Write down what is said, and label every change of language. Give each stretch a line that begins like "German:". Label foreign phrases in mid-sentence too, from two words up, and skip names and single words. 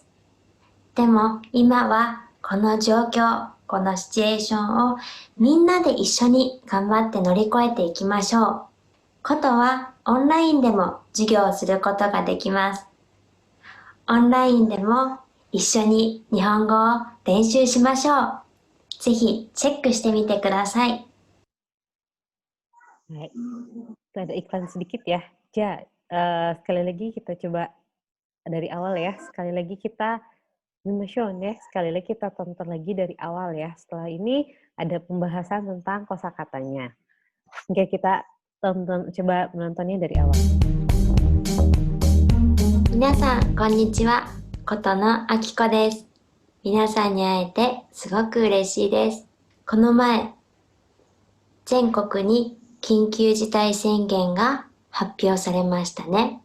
Japanese: でも今はこの状況、このシチュエーションをみんなで一緒に頑張って乗り越えていきましょう。ことはオンラインでも授業をすることができます。オンラインでも一緒に日本語を練習しましょう。ぜひチェックしてみてください。
Indonesian: Baik, itu ada iklan sedikit ya. Sekali lagi kita coba dari awal ya. Sekali lagi kita ya. Sekali lagi kita tonton lagi dari awal ya. Setelah ini ada pembahasan tentang kosakatanya. Oke, kita coba menontonnya dari awal.
Japanese: 皆さん、こんにちは。ことのあきこです。皆さんに会えてすごく嬉しいです。この前、全国に緊急事態宣言が発表されましたね。